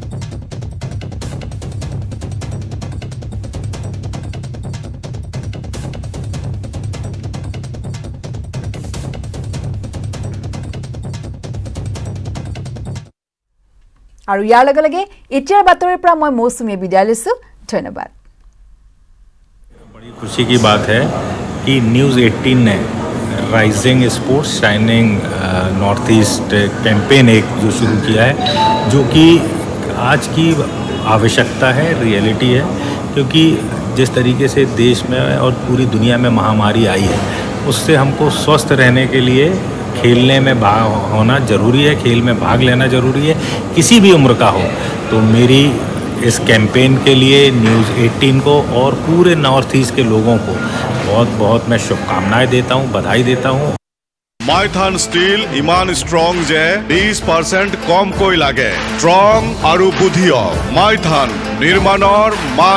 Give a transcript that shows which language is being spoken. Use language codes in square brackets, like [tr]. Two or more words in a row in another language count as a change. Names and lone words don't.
[as] আৰু ইয়াৰ লগে লগে এতিয়াৰ বাতৰিৰ পৰা মই মৌসুমী বিদায় লৈছো ধন্যবাদ [hi] बड़ी खुशी की बात है कि न्यूज़ 18 ने राइजिंग स्पोर्ट्स शाइनिंग नॉर्थ ईस्ट कैंपेन एक जो शुरू किया है जो कि आज की आवश्यकता है रियलिटी है क्योंकि जिस तरीके से देश में और पूरी दुनिया में महामारी आई है उससे हमको स्वस्थ रहने के लिए खेलने में भाग होना ज़रूरी है खेल में भाग लेना ज़रूरी है किसी भी उम्र का हो तो मेरी इस कैंपेन के लिए न्यूज़ 18 को और पूरे नॉर्थ ईस्ट के लोगों को बहुत बहुत मैं शुभकामनाएं देता हूं बधाई देता हूं [as] মাইথান ষ্টীল ইমান ষ্ট্ৰং যে 20% কমকৈ লাগে ষ্ট্ৰং আৰু বুদ্ধিয় মাইথান নিৰ্মাণৰ মান